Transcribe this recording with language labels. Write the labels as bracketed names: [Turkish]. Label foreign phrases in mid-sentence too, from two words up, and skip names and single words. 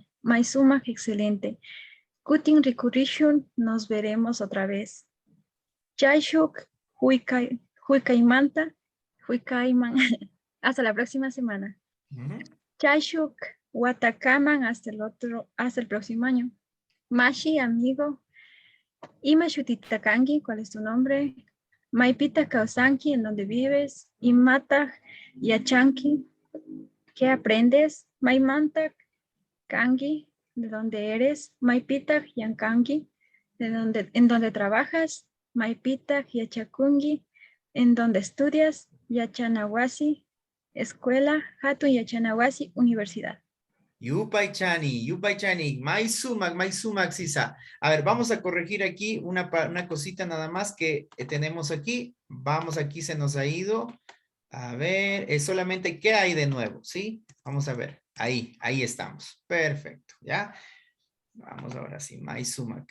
[Quechua] Maizuma, excelente. Kutin Rikurishin, [Spanish] nos veremos otra vez. [Quechua] Chaishuk, Huikaimanta, Huikaiman, [Spanish] hasta la próxima semana. [Quechua] Chaishuk, Watakaman, [Spanish] hasta el próximo año. [Quechua] Mashi, amigo. Ima Shutitakangi, [Spanish] ¿cuál es tu nombre? [Quechua] Maipita Kausanki, [Spanish] ¿en dónde vives? [Quechua] Imata Yachanki, [Spanish] ¿qué aprendes? [Quechua] Maimanta Kangi, [Spanish] ¿de dónde eres? [Quechua] Maipita Yankangi, [Spanish] ¿en dónde trabajas? [Quechua] Maipita Yachakungi, [Spanish] ¿en dónde estudias? [Quechua] Yachanawasi, escuela. Hatun Yachanawasi, universidad. Yupay Chani, Maisumac, Sisa. [Spanish] A ver, vamos a corregir aquí una cosita nada más que tenemos aquí. Vamos, aquí se nos ha ido. A ver, es solamente qué hay de nuevo, ¿sí? Vamos a ver, ahí estamos. Perfecto, ¿ya? Vamos ahora sí, Maisumac.